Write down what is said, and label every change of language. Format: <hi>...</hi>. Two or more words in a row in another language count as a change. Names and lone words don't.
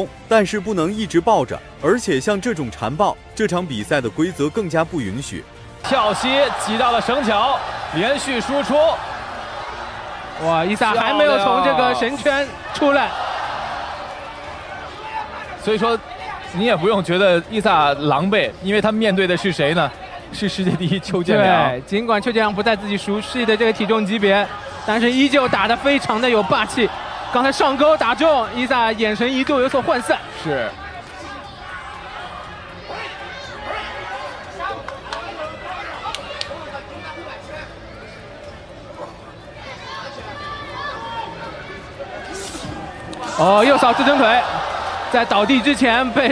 <zh>但是不能一直抱着，而且像這種纏抱，這場比賽的規則更加不允許。跳膝擠到了繩腳，連續輸出。哇，伊薩還沒有從這個繩圈出來，所以說。你也不用覺得伊薩狼狽，因為他面對的是誰呢？是世界第一邱建良。对，尽管邱建良不在自己熟悉的这个体重级別，但是依舊打得非常的有霸氣。剛才上勾打中，伊薩眼神一度有所渙散。是。哦，又掃支撐腿，在倒地之前被。</zh>